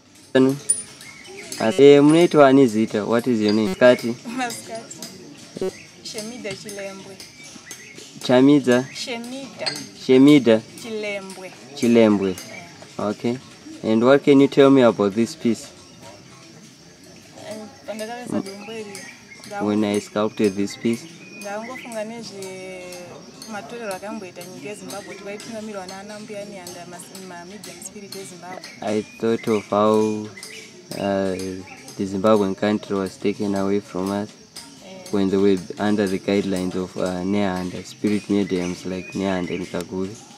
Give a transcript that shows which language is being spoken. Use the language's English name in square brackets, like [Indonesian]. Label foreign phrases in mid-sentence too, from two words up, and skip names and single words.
[Shona] Munaitwa ani zita? [English] What is your name? [Shona] Kati? Maskati. Shemida Chilembwe. Chamida? Shemida? Chilembwe. [English] Okay. And what can you tell me about this piece? When I sculpted this piece? I thought of how the Zimbabwean country was taken away from us when they were under the guidelines of Nehanda, spirit mediums like Nehanda and Kaguli.